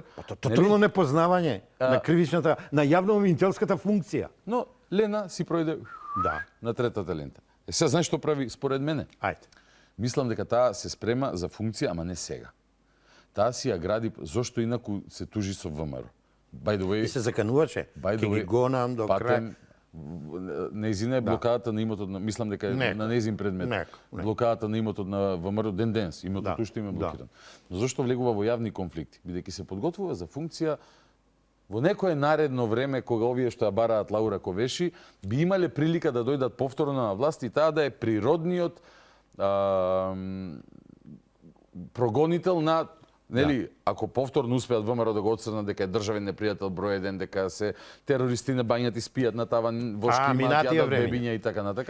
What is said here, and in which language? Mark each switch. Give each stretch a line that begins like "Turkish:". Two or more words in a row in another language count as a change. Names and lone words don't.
Macedonian: Тотално непознавање на кривичната, на јавно-обвинителската функција. Но Лена си пројде на третата лента. Сега знаеш што прави според мене? Ајде. Мислам дека таа се спрема за функција, ама не сега. Таа си ја гради, зошто инаку се тужи со ВМРО.
English: By the way,
Macedonian: и се закануваше, ќе ги гонам до крај. Нејзина е блокадата на имотот, мислам дека е на нејзин предмет. Блокадата на имотот на ВМРО ден денес, имотот уште има блокиран. Но зошто влегува во јавни конфликти? Бидејќи се подготвува за функција во некое наредно време, кога овие што ја бараат Лаура Ковеши, би имале прилика да дојдат повторно на власт и таа да е природниот прогонител на, нели, ако повторно успеат ВМРО да го отцрнат дека е државен непријател број 1, дека се терористи на бањата и спијат на таван, вошки имаат, јадат бебиња и така натака.